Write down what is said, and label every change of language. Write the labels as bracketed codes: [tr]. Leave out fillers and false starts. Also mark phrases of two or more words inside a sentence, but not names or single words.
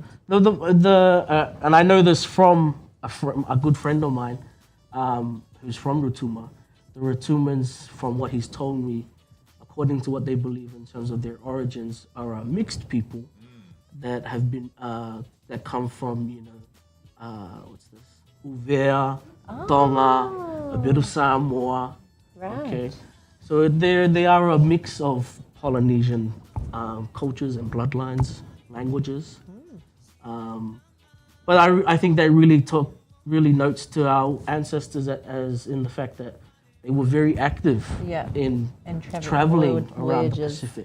[en] And I know this from a good friend of mine who's from Rotuma. The Rotumans, from what he's told me, according to what they believe in terms of their origins, are a mixed people that have been that come from, you know, what's this? Uvea, Tonga, a bit of Samoa. Right. Okay, so they are a mix of Polynesian cultures and bloodlines, languages. But I think that really notes to our ancestors as in the fact that they were very active in traveling around the Pacific.